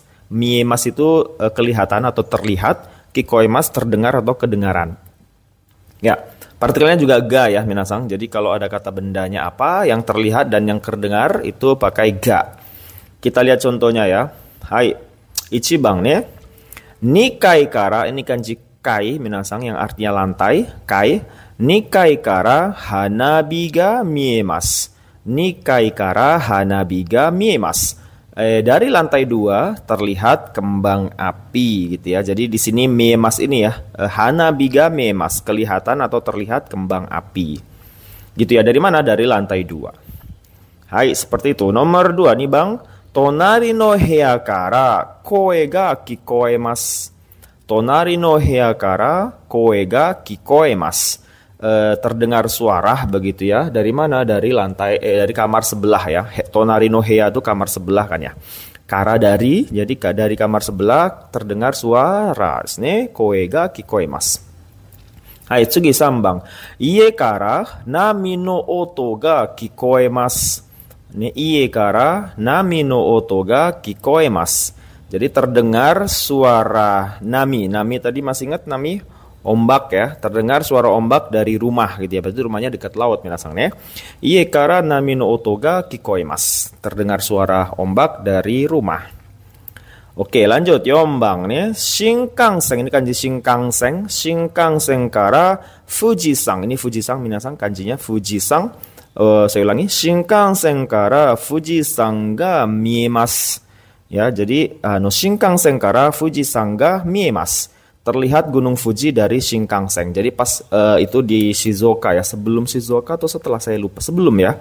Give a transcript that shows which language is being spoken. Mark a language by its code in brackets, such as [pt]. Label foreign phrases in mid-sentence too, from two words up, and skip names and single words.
[id] Miemas itu kelihatan atau terlihat, kikoemas terdengar atau kedengaran. Ya, partikelnya juga ga ya minasang. Jadi kalau ada kata bendanya apa, yang terlihat dan yang terdengar itu pakai ga. Kita lihat contohnya ya. Hai, [ja] 一番ね。二階から, [id] ini kanji kai minasang yang artinya lantai, kai. [ja] 二階から花火が見えます. 二階から花火が見えます. [id] Dari lantai 2 terlihat kembang api gitu ya. Jadi di sini miemas ini ya, [ja] 花火が見えます, [id] kelihatan atau terlihat kembang api. Gitu ya, dari mana? Dari lantai 2. Hai, seperti itu. Nomor 2 nih Bang. [ja] 隣の部屋から声が聞こえます. 隣の部屋から声が聞こえます. [id] Terdengar suara begitu ya. Dari mana? Dari lantai dari kamar sebelah ya. [ja] 隣の部屋 [id] itu kamar sebelah kan ya. Kara dari, jadi dari kamar sebelah terdengar suara. [ja] ね声が聞こえます。はい、次3番. 家から波の音が聞こえます. 家から波の音が聞こえます. [id] Jadi terdengar suara nami. Nami tadi masih ingat nami? Ombak ya. Terdengar suara ombak dari rumah gitu ya. Berarti rumahnya dekat laut [ja] 皆さんね. 家から波の音が聞こえます. [id] Terdengar suara ombak dari rumah. Oke, lanjut. [ja] 四番ね. [id] Shinkansen, ini kanji Shinkansen. [ja] 新幹線から富士山. [id] Ini Fujisan minasang, kanjinya Fujisan. Saya ulangi, [ja] 新幹線から富士山が見えます. [id] Ya, jadi [ja] 新幹線から富士山が見えます. [id] Terlihat Gunung Fuji dari Shinkansen. Jadi pas itu di Shizuoka ya, sebelum Shizuoka atau setelah saya lupa, sebelum ya.